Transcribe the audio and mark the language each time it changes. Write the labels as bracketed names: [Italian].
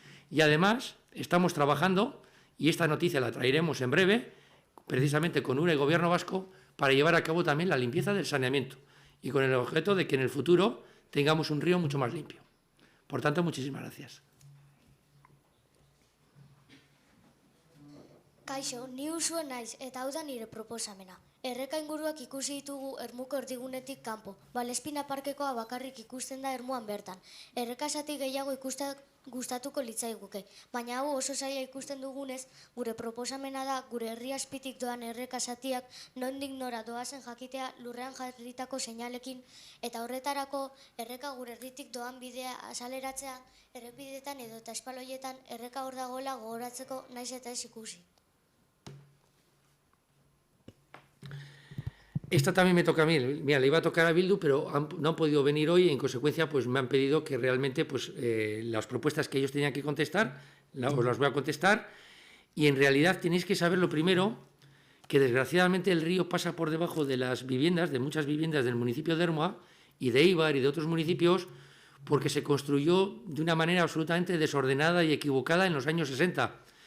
[Spanish] Y además estamos trabajando, y esta noticia la traeremos en breve, precisamente con URA y Gobierno Vasco, para llevar a cabo también la limpieza del saneamiento, y con el objeto de que en el futuro tengamos un río mucho más limpio. Por tanto, muchísimas gracias. [Basque] Kaixo, ni Usue naiz eta hau da nire proposamena. Erreka inguruak ikusi ditugu Ermuko erdigunetik kanpo. Balespina parkekoa bakarrik ikusten da Ermuan bertan. Erreka zati gehiago gustatuko litzaiguke, baina hau oso zaila ikusten dugunez, gure proposamena da gure herri azpitik doan erreka zatiak nondik nora doazen jakitea lurrean jarritako seinalekin, eta horretarako erreka gure herritik doan bidea azaleratzea, errepidetan edo eta espaloietan erreka hor dagoela gogoratzeko naiz eta ez ikusi. [Spanish] Esta también me toca a mí. Mira, le iba a tocar a Bildu, pero no han podido venir hoy y en consecuencia pues me han pedido que realmente pues, las propuestas que ellos tenían que contestar, os las voy a contestar. Y en realidad tenéis que saber lo primero, que desgraciadamente el río pasa por debajo de las viviendas, de muchas viviendas del municipio de Ermua y de Eibar y de otros municipios, porque se construyó de una manera absolutamente desordenada y equivocada en los años 60.